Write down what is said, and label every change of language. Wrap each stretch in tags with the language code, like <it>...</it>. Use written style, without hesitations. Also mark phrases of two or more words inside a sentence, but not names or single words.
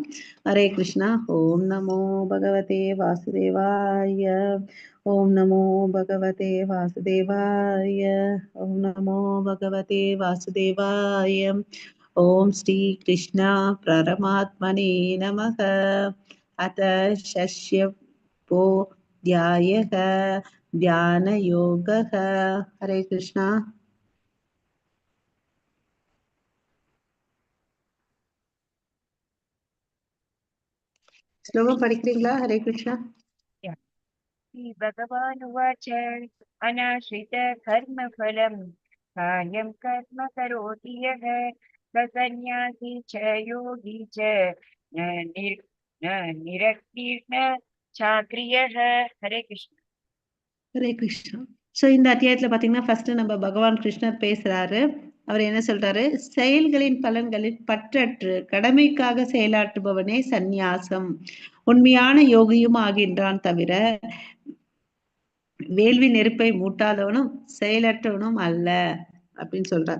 <sa>हरे कृष्णा. ओं नमो भगवते वासुदेवाय. ओं नमो भगवते वासुदेवाय. ओं नमो भगवते वासुदेवाय. ओं श्री कृष्णा परमात्मने नमक. अत षष्य पो ध्यायः ध्यानयोगः. हरे कृष्णा. श्लोकं படிக்கிறீங்களா? हरे कृष्णा. श्री भगवानुवाच अनाश्रित कर्मफलं कार्यं कर्म करोति यः स सन्न्यासी च योगी च न निरक्तिर्न चाक्रियः. हरे कृष्ण.</sa> <ta>ஹரே கிருஷ்ணா. ஸோ இந்த அத்தியாயத்துல பாத்தீங்கன்னா ஃபர்ஸ்ட் நம்ம பகவான் கிருஷ்ணர் பேசுறாரு. அவர் என்ன சொல்றாரு? செயல்களின் பலன்களில் பற்றற்று கடமைக்காக செயலாற்றுபவனே சந்நியாசம் உண்மையான யோகியும் ஆகின்றான் தவிர வேள்வி நெருப்பை மூட்டாதவனும் செயலற்றவனும் அல்ல அப்படின்னு சொல்றார்.</ta>